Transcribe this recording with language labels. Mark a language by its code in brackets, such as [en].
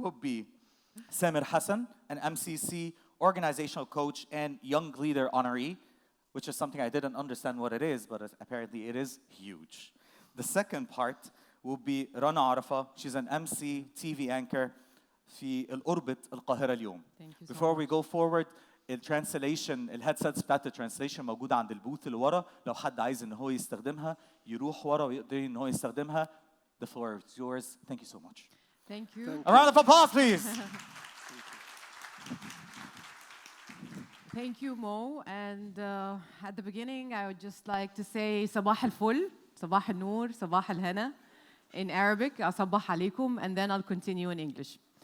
[en] Will be Samir Hassan, an MCC organizational coach and young leader honoree, which is something I didn't understand what it is, but apparently it is huge. The second part will be Rana Arafa. She's an MC, TV anchor [ar] في الأوربت القاهرة اليوم. [en] Before we go forward, [ar] الترانسليشن الهيدسيتس بتاعت الترانسليشن موجودة عند البوث اللي ورا. لو حد عايز إن هو يستخدمها يروح ورا ويقدر إن هو يستخدمها. [en] The floor is yours. Thank you so much. Thank you. A round of applause, please. Thank you, Mo. And at the beginning, I would just like to say [ar] صباح الفل, صباح النور, صباح الهنا. [en] In Arabic, [ar] أصبح عليكم, [en] and then I'll continue in English.